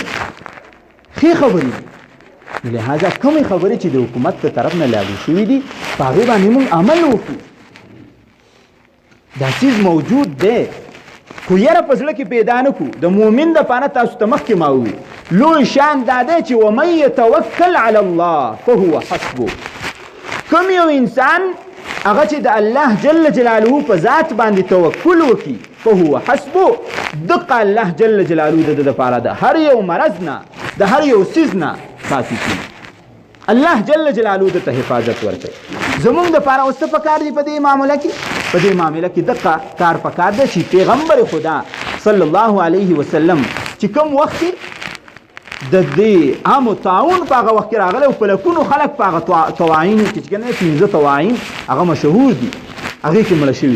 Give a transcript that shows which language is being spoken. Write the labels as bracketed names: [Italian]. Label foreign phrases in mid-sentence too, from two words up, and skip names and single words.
[Pashto] ښې خبرې دي لہذا کومې خبرې چې د حکومت په طرف نه لاګو شوي دي په هغې باندې موږ عمل وکړو. دا چیز موجود دی خو یره په زړه کې پیدا نه کړو. د مؤمن دپاره تاسو ته مخکې ما ووي لوی شان دا دی چې [Arabic] ومن یتوکل علی الله فهو حسبه. [Pashto] کوم یو انسان هغه چې د الله [Arabic] جل جلاله [Pashto] په ذات باندې توکل وکړي [Arabic] فهو حسبه، [Pashto] دقه الله [Arabic] جل جلاله [Pashto] د ده دپاره د هر یو مرض نه د هر یو څیز نه کافي کړي. الله [Arabic] جل جلاله [Pashto] د ته حفاظت ورکوي. زمونږ دپاره اوس څه پکار دي په دې معامله کې؟ په دې معامله کې دقه کار پکار دی چې پیغمبر خدا [Arabic] صلی الله علیه وسلم [Pashto] چې کوم وخت د دې عام طاعون په هغه وخت کې راغلی او په لکونو خلک په هغه طواعینو کې چې کنه 15 طواعین هغه مشهور دي، هغې کې مړه شوي.